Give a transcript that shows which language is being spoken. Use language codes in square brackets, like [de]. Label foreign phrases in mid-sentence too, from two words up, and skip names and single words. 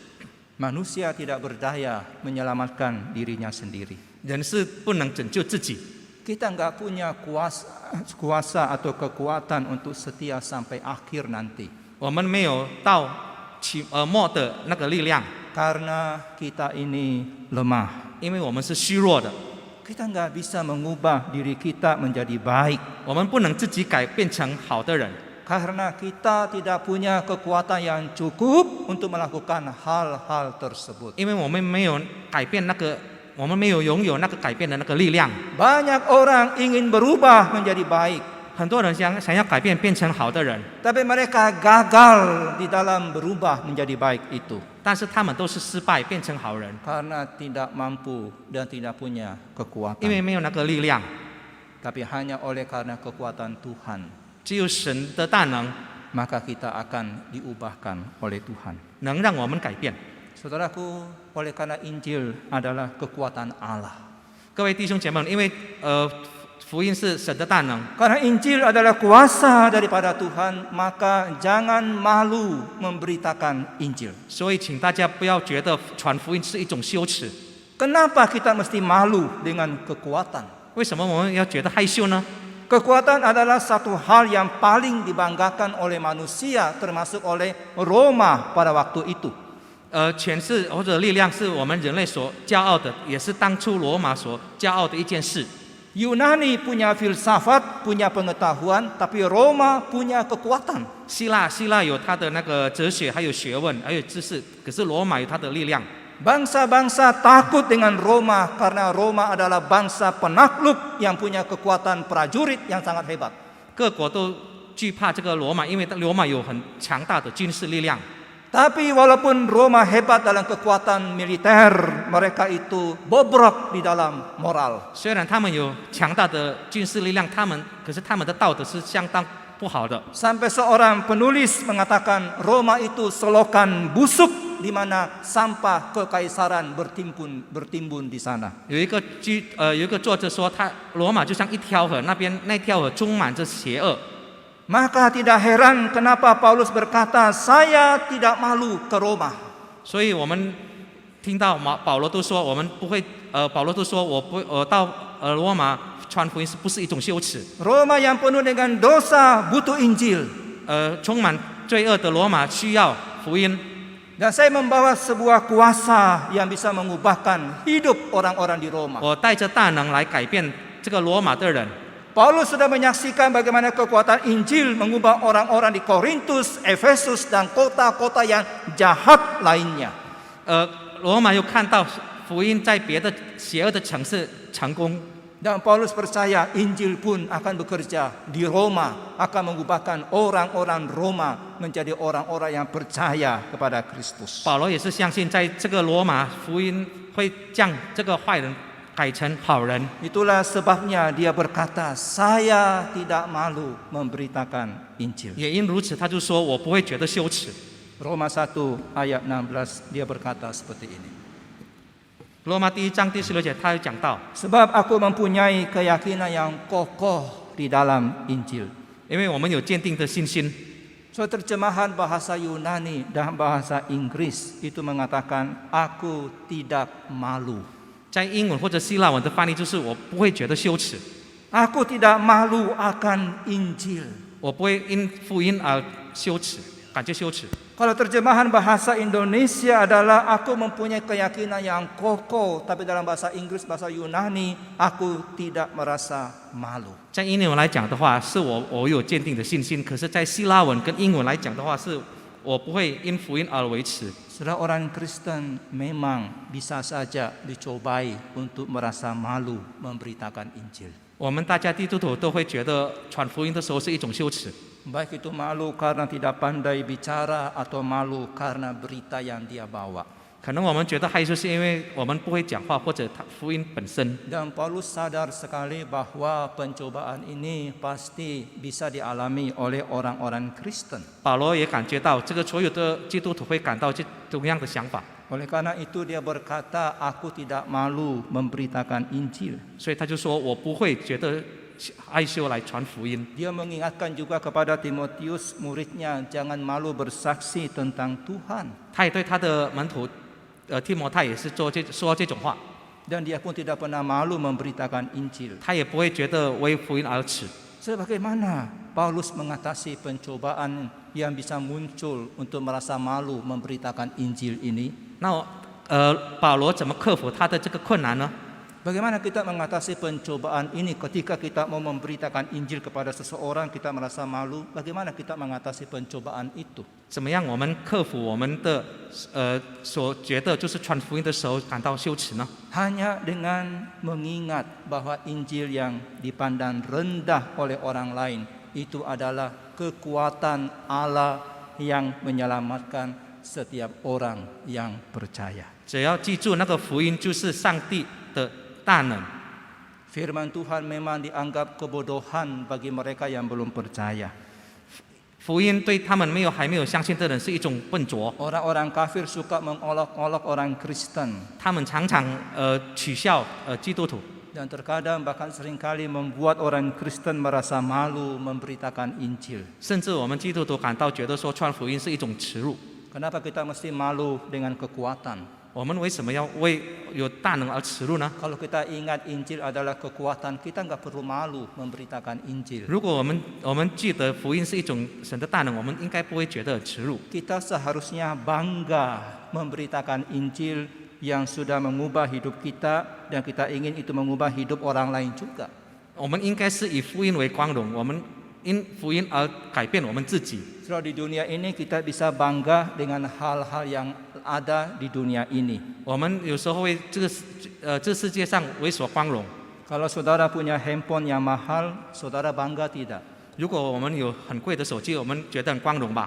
[id] Manusia tidak berdaya menyelamatkan dirinya sendiri. [zh] 人是不能拯救自己， [id] Kita nggak punya kuasa atau kekuatan untuk setia sampai akhir nanti. [zh] 我们没有到末的那个力量， [id] Karena kita ini lemah. [zh] 因为我们是虚弱的， [id] Kita nggak bisa mengubah diri kita menjadi baik. [zh] 我们不能自己变成好的人， [id] Karena kita tidak punya kekuatan yang cukup untuk melakukan hal-hal tersebut. [zh] 因为我们没有改变那个，我们没有拥有那个改变的那个力量。 [id] Banyak orang ingin berubah menjadi baik. [zh] 很多人想要改变，变成好的人， [id] Tapi mereka gagal di dalam berubah menjadi baik itu [zh] 但是他们都是失败，变成好人， [id] karena tidak mampu dan tidak punya [zh] 因为 [id] kekuatan. [zh] 没有那个力量， [id] Tapi hanya oleh karena kekuatan Tuhan, [zh] 只有神的大能 [id] maka kita akan diubahkan oleh Tuhan. [zh] 能让我们改变。 [id] Saudaraku, oleh karena Injil adalah kekuatan Allah. [zh] 各位弟兄姐妹们，因为福音是神的大能， [id] Karena Injil adalah kuasa daripada Tuhan, maka jangan malu memberitakan Injil. [zh] 所以请大家不要觉得传福音是一种羞耻。 [id] Kenapa kita mesti malu dengan kekuatan? [zh] 为什么我们要觉得害羞呢？ [id] Kekuatan adalah satu hal yang paling dibanggakan oleh manusia, termasuk oleh Roma pada waktu itu. [zh] 权势或者力量是我们人类所骄傲的，也是当初罗马所骄傲的一件事。 [id] Yunani punya filsafat, punya pengetahuan, tapi Roma punya kekuatan. [zh] 希腊有它的那个哲学，还有学问，还有知识，可是罗马有它的力量。 [id] Bangsa-bangsa takut dengan Roma karena Roma adalah bangsa penakluk yang punya kekuatan prajurit yang sangat hebat. [zh] 各国都惧怕这个罗马，因为罗马有很强大的军事力量。 [id] Tapi walaupun Roma hebat dalam kekuatan militer, mereka itu bobrok di dalam moral. [zh] 虽然他们有强大的军事力量，可是他们的道德是相当不好的。 [id] Sampai seorang penulis mengatakan Roma itu selokan busuk di mana sampah kekaisaran bertimbun di sana. [zh] 有一个作者说，罗马就像一条河，那条河充满着邪恶。 [id] Maka tidak heran kenapa Paulus berkata, saya tidak malu ke Roma. [zh] 所以我们听到保罗都说，我们不会，保罗都说我到罗马传福音不是一种羞耻。 [id] Roma yang penuh dengan dosa butuh Injil. [zh] 充满罪恶的罗马需要福音。 [id] Dan saya membawa sebuah kuasa yang bisa mengubahkan hidup orang-orang di Roma. [zh] 我带着大能来改变这个罗马的人。 [id] Paulus sudah menyaksikan bagaimana kekuatan Injil mengubah orang-orang di Korintus, Efesus, dan kota-kota yang jahat lainnya. [zh] 罗马又看到福音在别的邪恶的城市成功。 [id] Dan Paulus percaya Injil pun akan bekerja di Roma, akan mengubahkan orang-orang Roma menjadi orang-orang yang percaya kepada Kristus. [zh] 保罗也是相信，在这个罗马福音会将这个坏人改成好人。 [id] Itulah sebabnya dia berkata, saya tidak malu memberitakan Injil. [zh] 也因如此，他就说我不会觉得羞耻。 [id] Roma 1 ayat 16 dia berkata seperti ini. [zh] 罗马第1章第16节，他有讲到， [id] Sebab aku mempunyai keyakinan yang kokoh di dalam Injil. [zh] 因为我们有坚定的信心。 [id] So terjemahan bahasa Yunani dan bahasa Inggris itu mengatakan aku tidak malu. [zh] 在英文或者希腊文的翻译就是我不会觉得羞耻， [id] Aku tidak malu akan Injil. [zh] 我不会因福音而羞耻，感觉羞耻。 [id] Kalau terjemahan bahasa Indonesia adalah aku mempunyai keyakinan yang kokoh, tapi dalam bahasa Inggris, bahasa Yunani, aku tidak merasa malu. [zh] 在英文来讲的话，是我有坚定的信心；可是，在希腊文跟英文来讲的话，是我不会因福音而维持。 [id] Saudara, orang Kristen memang bisa saja dicobai untuk merasa malu memberitakan Injil. [zh] 我们大家基督徒都会觉得传福音的时候是一种羞耻， [id] Baik itu malu karena tidak pandai bicara atau malu karena berita yang dia bawa. [zh] 可能我们觉得害羞是因为我们不会讲话，或者福音本身。 [id] Dan Paulus sadar sekali bahwa pencobaan ini pasti bisa dialami oleh orang-orang Kristen. [zh] 保罗也感觉到这个所有的基督徒会感到同样的想法， [id] Oleh karena itu dia berkata, aku tidak malu memberitakan Injil. [zh] 所以他就说我不会觉得害羞来传福音。 [id] Dia mengingatkan juga kepada Timotius muridnya, jangan malu bersaksi tentang Tuhan. [zh] 他也对他的门徒提摩太也是说这种话， [id] Dan dia pun tidak pernah malu memberitakan Injil. [zh] 他也不会觉得为福音而耻。 [id] Sebagaimana Paulus mengatasi pencobaan yang bisa muncul untuk merasa malu memberitakan Injil ini? [zh] 那保罗怎么克服他的这个困难呢？ [id] Bagaimana kita mengatasi pencobaan ini ketika kita mau memberitakan Injil kepada seseorang, kita merasa malu? Bagaimana kita mengatasi pencobaan itu? [zh] 怎么样我们克服我们的所觉得就是传福音的时候感到羞耻呢？ [id] Hanya dengan mengingat bahwa Injil yang dipandang rendah oleh orang lain itu adalah kekuatan Allah yang menyelamatkan setiap orang yang percaya. [zh] 只要记住那个福音就是上帝的大能。 [id] Firman Tuhan memang dianggap kebodohan bagi mereka yang belum percaya. [zh] 福音对他们还没有相信的人是一种笨拙， [id] Orang-orang kafir suka mengolok-olok orang Kristen [zh] 他们常常取笑基督徒， [id] dan terkadang bahkan seringkali membuat orang Kristen merasa malu memberitakan Injil. [zh] 甚至我们基督徒感到觉得说传福音是一种耻辱。 [id] Kenapa kita mesti malu dengan kekuatan? [zh] 我们为什么要为有大能而耻辱呢？ [id] Kalau kita ingat Injil adalah kekuatan, kita nggak perlu malu memberitakan Injil. [zh] 如果我们记得福音是一种神的大能，我们应该不会觉得耻辱。 [id] Kita seharusnya bangga memberitakan Injil yang sudah mengubah hidup kita dan kita ingin itu mengubah hidup orang lain juga. [zh] 我们应该是以福音为光荣，我们因福音而改变我们自己。 [id] Setelah di dunia ini kita bisa bangga dengan hal-hal yang ada di dunia ini. [zh] 我们有时候会这世界上为所光荣。 [id] Kalau saudara punya handphone yang mahal, saudara bangga tidak? [zh] 如果我们有很贵的手机，我们觉得很光荣吧？